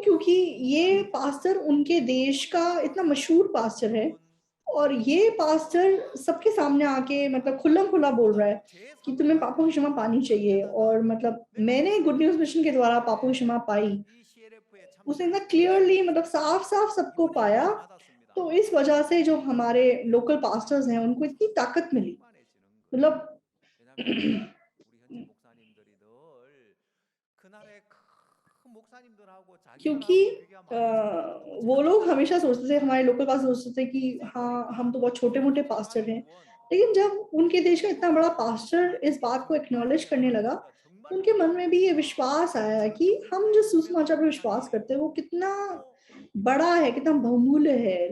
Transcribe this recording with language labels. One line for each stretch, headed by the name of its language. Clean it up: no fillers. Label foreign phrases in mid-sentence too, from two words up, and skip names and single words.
Hindi: क्योंकि ये पास्टर उनके देश का इतना मशहूर पास्टर है और ये पास्टर सबके सामने आके मतलब खुल्लम खुल्ला बोल रहा है कि तुम्हें पापों की क्षमा पानी चाहिए। और मतलब मैंने गुड न्यूज मिशन के द्वारा पापों की क्षमा पाई, उसने इतना क्लियरली मतलब साफ साफ सबको पाया। तो इस वजह से जो हमारे
English: local pastors
Hindi: हैं उनको इतनी ताकत मिली। मतलब
Korean: 왜냐하면 우리 현지 목사님들이 늘 그날의 큰 목사님들하고
Hindi: क्योंकि
Korean: 자기들하고 비교하면 안 되잖아요.
Hindi: वो
Korean: 작은
Hindi: लोग हमेशा
Korean: 사람들하고
Hindi: सोचते थे, हमारे लोकल पास सोचते थे कि हाँ हम तो बहुत छोटे मोटे पास्टर हैं। लेकिन जब उनके देश का इतना बड़ा पास्टर इस बात को एक्नॉलेज करने लगा, तो उनके मन में भी ये विश्वास आया कि हम जो सुसमाचार पर विश्वास करते हैं वो कितना बड़ा है, कितना बहुमूल्य है।